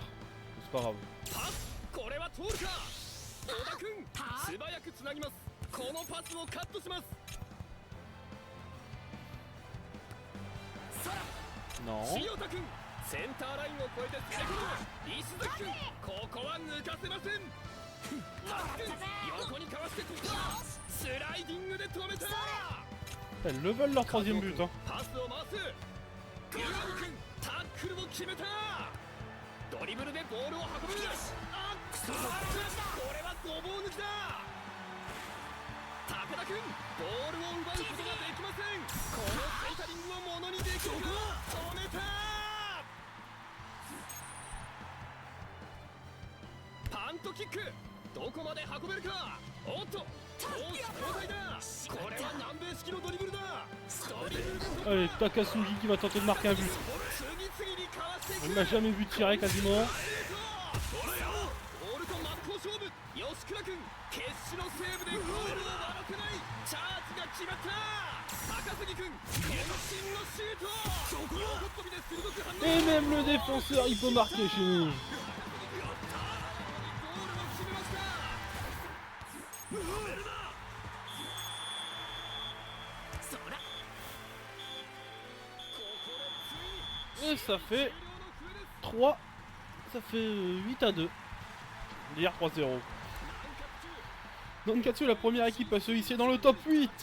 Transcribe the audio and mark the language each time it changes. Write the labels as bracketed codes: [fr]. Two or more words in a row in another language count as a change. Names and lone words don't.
[fr] C'est pas grave. [ja] これは通るか。小田君素早くつなぎます。このパスをカットします。 [fr] Non. [ja] 塩田君センターラインを越えて攻め込む。石崎君ここは抜かせません。タックン横にかわして突破。スライディングで止めた。 [fr] Elles le veulent leur troisième but. Hein. [ja] パスを回す。岩見君タックルを決めた。ドリブルでボールを運ぶ。あっこれはごぼう抜きだ。武田君ボールを奪うことができません。このセンタリングをものにできるか。止めた。パントキックどこまで運べるか。おっと攻守交代だ。これは南米式のドリブルだ。ドリブルで [fr] Allez, Takasugi qui va tenter de marquer un but. Il m'a jamais vu tirer quasiment. [ja] 吉倉君決死のセーブでゴールを割らせない。チャージが決まった。高杉君渾身のシュート。横っ飛びで鋭く反応。 [fr] Et même le défenseur il peut marquer chez nous. [ja] ゴールを決めました。 [fr] Et ça fait 3. Ça fait 8 à 2. Hier 3-0. Nankatsu est la première équipe à se hisser dans le top 8.